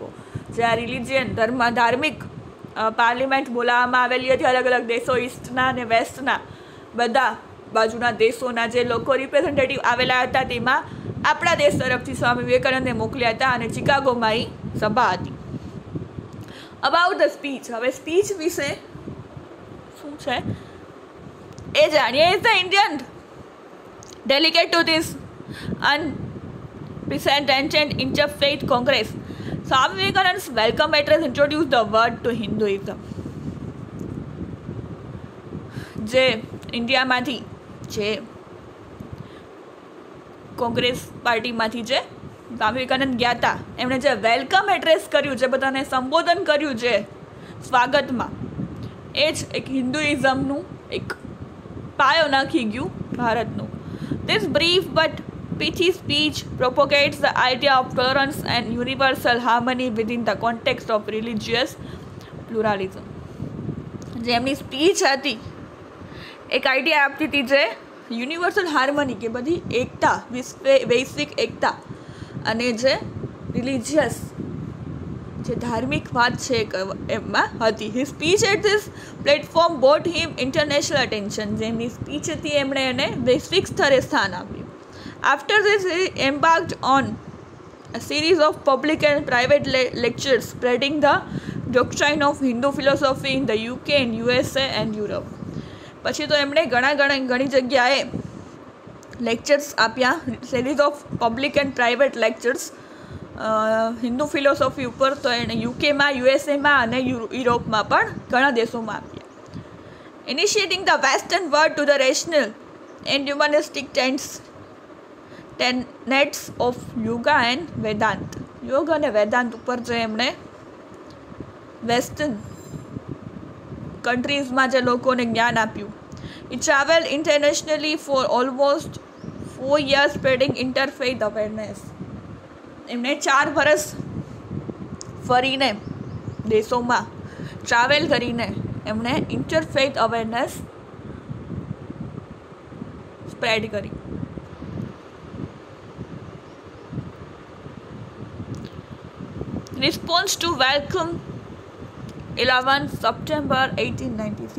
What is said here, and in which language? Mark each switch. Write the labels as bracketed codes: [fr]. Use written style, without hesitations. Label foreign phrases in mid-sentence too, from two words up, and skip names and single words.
[gu] જે આ રિલિજિયન ધાર્મિક પાર્લિમેન્ટ બોલાવવામાં આવેલી હતી, અલગ અલગ દેશો, ઇસ્ટના અને વેસ્ટના બધા બાજુના દેશોના જે લોકો રિપ્રેઝેન્ટેટિવ આવેલા હતા તેમાં આપણા દેશ તરફથી સ્વામી વિવેકાનંદને મોકલ્યા હતા અને ચિકાગોમાં એ સભા હતી. [en] about the speech, [gu] હવે સ્પીચ વિશે શું છે એ જાણીએ. [en] is the Indian delegate to this unprecedented interfaith congress. Swami Vivekananda's welcome address introduced the world to Hinduism. [gu] જે ઇન્ડિયામાંથી જે કોંગ્રેસ પાર્ટીમાંથી જે સ્વામી વિવેકાનંદ ગયા હતા, એમણે જે [en] welcome address [gu] કર્યું, જે બધાને સંબોધન કર્યું જે સ્વાગતમાં, એ જ એક હિન્દુઇઝમનું એક પાયો નાખી ગયું ભારતનું. [en] This brief but pithy speech propagates the idea of tolerance and universal harmony within the context of religious pluralism. [gu] જે એમની સ્પીચ હતી એક આઈડિયા આપતી હતી જે [en] universal harmony [gu] કે બધી એકતા, વૈશ્વિક એકતા અને જે રિલિજિયસ જે ધાર્મિક વાત છે એમાં હતી. [en] his speech at this platform brought him international attention. [gu] જેમની સ્પીચ હતી એમણે એને વૈશ્વિક સ્તરે સ્થાન આપ્યું. [en] after this he embarked on a series of public and private lectures spreading the doctrine of Hindu philosophy in the UK and USA and Europe. [gu] પછી તો એમણે ઘણી જગ્યાએ લેક્ચર્સ આપ્યા, [en] series of public and private lectures Hindu philosophy [gu] ઉપર. તો એણે યુકેમાં, યુએસએમાં અને યુરોપમાં પણ ઘણા દેશોમાં આપ્યા. [en] initiating the Western world to the rational and humanistic tenets of yoga and Vedanta. [gu] યોગ અને વેદાંત ઉપર જે એમણે [en] Western countries [gu] જે લોકોને જ્ઞાન આપ્યું. [en] He traveled internationally for almost 4 years spreading interfaith awareness. [gu] એમણે 4 વર્ષ ફરીને દેશોમાં ટ્રાવેલ કરીને એમણે [en] interfaith awareness spread [gu] કરી. [en] response to welcome 11 September 1893.